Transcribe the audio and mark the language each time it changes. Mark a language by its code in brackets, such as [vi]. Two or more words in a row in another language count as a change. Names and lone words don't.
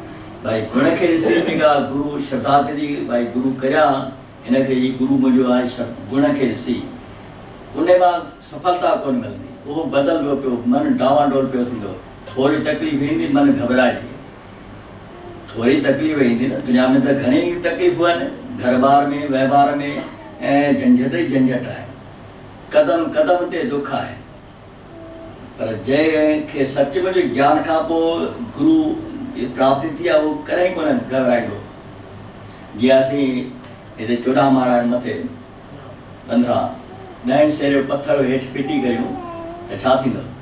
[sd] भाई गुण खे ॾिसी जेका गुरु श्रद्धा थी, भाई गुरु करियां हिनखे ही गुरु मुंहिंजो आहे, गुण खे ॾिसी उन मां सफलता कोन मिलंदी, उहो बदल पियो पियो, मन डावाडोल पियो थींदो, थोरी तकलीफ़ ईंदी, मन घबराइजी, थोरी तकलीफ़ ईंदी न। दुनिया में त घणेई तकलीफ़ूं आहिनि, घर बार में, वहिंवार में, ऐं झंझट ई झंझट आहे, क़दम क़दम ते दुख आहे। पर जंहिंखे सचमुच ज्ञान खां पोइ गुरु प्राप्ति थी आहे, उहो कॾहिं कोन घबराईंदो। जीअं असीं हिते चोॾहं माड़ा आहिनि मथे 15 10 सेरे पत्थर हेठि फिटी करियूं त छा थींदो?